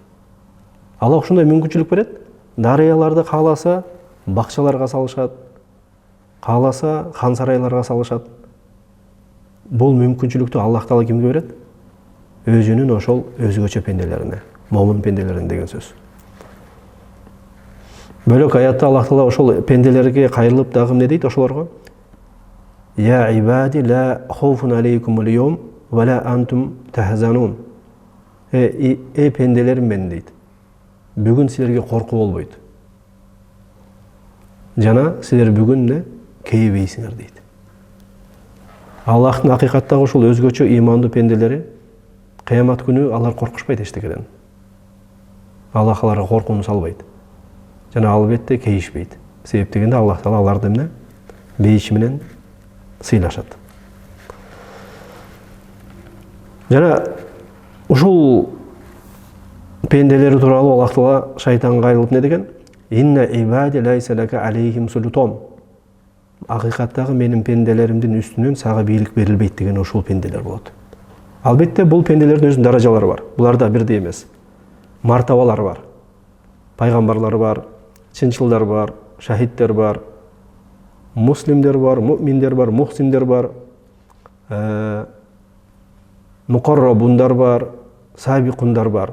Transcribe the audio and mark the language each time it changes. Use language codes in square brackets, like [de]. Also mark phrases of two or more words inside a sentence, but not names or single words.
[ky] Аллах ушундай мүмкүнчүлүк берет. Дарыяларды кааласа бакчаларга салышат, кааласа хан сарайларга салышат. Бул мүмкүнчүлүктү Аллах Таала кимге берет? Өзүнүн ошол өзгөчө пенделерине, момун пенделерине деген сөз. Бөлөк аятта Аллах Таала ошол пенделерге кайрылып дагы эмне дейт ошолорго? [ar] يا عبادي لا خوف عليكم اليوم ولا أنتم تحزنون. [ky] Пенделерим мен дейт. Бүгүн силерге корку болбойт. Жана силер бүгүн эмне кейбейсиңер дейт. Аллахтын акыйкаттагы ушул өзгөчө ыймандуу пенделери кыямат күнү алар коркушпайт эчтекеден. Аллах аларга коркууну салбайт. Жана албетте кейишпейт. Себеп дегенде Аллах Таала аларды эмне бейиши менен сыйлашат. Жана ушул пенделери тууралуу Аллах Таала шайтанга кайрылып не деген? [ar] إن عبادي ليس لك عليهم سلطان. [ky] Акыйкаттагы менин пенделеримдин үстүнөн сага бийлик берилбейт деген ушул пенделер болот. Албетте бул пенделердин өзүнүн даражалары бар. Буларда бирдей эмес. Мартабалар бар. Пайгамбарлар бар, чынчылдар бар, шахиддер бар, муслимдер бар, муъминдер бар, мухсиндер бар, мукаррабундар бар, сабикундар бар.